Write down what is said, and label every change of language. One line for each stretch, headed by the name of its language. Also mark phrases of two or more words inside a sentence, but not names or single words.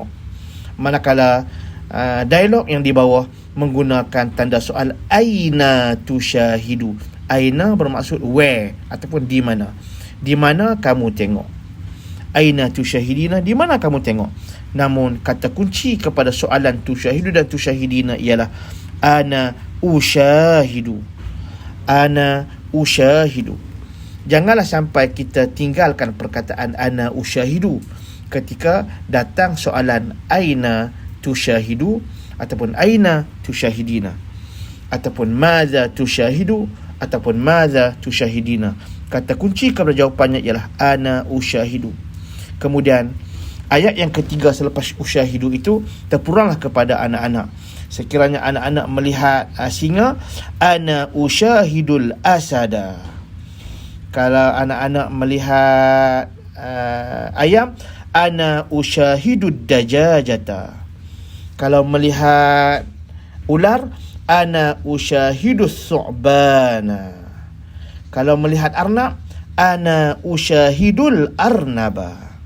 Malay: Manakala dialog yang di bawah menggunakan tanda soal
Arabic: أين تشاهد.
Malay: Aina bermaksud where ataupun di mana. Di mana kamu tengok?
Arabic: أين تشاهدين,
Malay: di mana kamu tengok? Namun kata kunci kepada soalan tusyahidu dan tusyahidina ialah
Arabic: أنا أشاهد. أنا أشاهد.
Malay: Janganlah sampai kita tinggalkan perkataan
Arabic: أنا أشاهد
Malay: ketika datang soalan
Arabic: أين تشاهد
Malay: ataupun
Arabic: أين تشاهدين
Malay: ataupun
Arabic: ماذا تشاهد
Malay: ataupun
Arabic: ماذا تشاهدين.
Malay: Kata kunci kepada jawapannya ialah
Arabic: أنا أشاهد.
Malay: Kemudian ayat yang ketiga selepas usyahidu itu terpuranglah kepada anak-anak. Sekiranya anak-anak melihat singa,
Arabic: أنا أشاهد الأسد.
Malay: Kalau anak-anak melihat ayam,
Arabic: أنا أشاهد الدجاجة.
Malay: Kalau melihat ular,
Arabic: أنا أشاهد الثعبان.
Malay: Kalau melihat arnab,
Arabic: أنا أشاهد الأرنب.